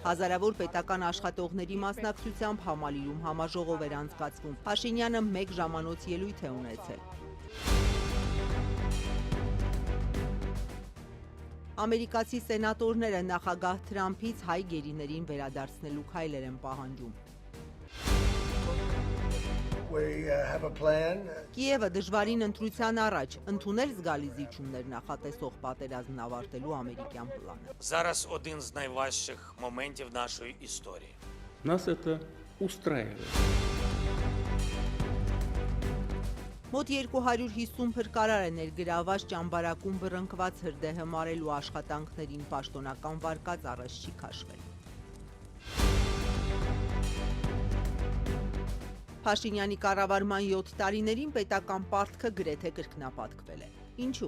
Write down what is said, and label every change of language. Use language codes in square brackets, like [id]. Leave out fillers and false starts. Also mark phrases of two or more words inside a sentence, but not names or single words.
[hy] Հազարավոր պետական աշխատողների մասնակցությամբ համալիրում համաժողով էր անցկացվում։ Փաշինյանը 1 ժամանոց ելույթ է ունեցել։ Ամերիկացի սենատորները նախագահ Թրամփից հայ գերիներին վերադարձնելու քայլեր են պահանջում։ Կիևը դժվարին ընտրության առաջ ընդունել զգալի զիջումներ նախատեսող պատերազմն ավարտելու ամերիկյան պլանը։ [uk] Зараз один з найважчих моментів нашої історії. [ru] Нас это устраивает. [hy] Մոտ 250 փրկարար է ներգրաված ճամբարակում բռնկված հրդեհը մարելու աշխատանքներին պաշտոնական վարկած առաջ չի քաշվել։ Փաշինյանի կառավարման 7 տարիներին պետական պարտքը գրեթե կրկնապատկվել է։ Ինչու։